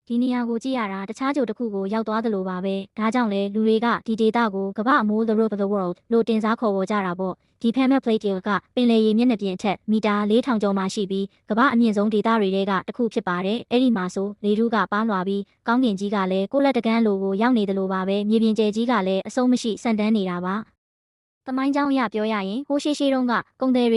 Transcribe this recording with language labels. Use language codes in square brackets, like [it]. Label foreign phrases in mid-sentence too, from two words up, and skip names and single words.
[my] ဒီနေရာကိုကြည့်ရတာတခြားကြိုတစ်ခုကိုရောက်သွားသလိုပါပဲဒါကြောင့်လဲလူတွေကဒီဒေတာကိုကမ္ဘာအမိုး [en] the road of the world [my] လို့တင်စားခေါ်ဝေါ်ကြတာပေါ့ဒီ Pamir Plate ကပင်လယ်ရေမျက်နှာပြင်အထက်မီတာ4000ကျော်မှရှိပြီးကမ္ဘာအမြင့်ဆုံးဒေတာတွေကတစ်ခုဖြစ် ပါတယ်အဲ့ဒီမှာဆိုလေထုကပါလွှာပြီးကောင်းကင်ကြီးကလည်းကိုလက်တကန်းလိုကိုရောက်နေတယ်လို့ပါပဲမြေပြင်ကျယ်ကြီးကလည်းအဆုံးမရှိဆန်တန်းနေတာပါသမိုင်းကြောင်းအရပြောရရင်ဟိုရှိတုန်းကကုန်သည်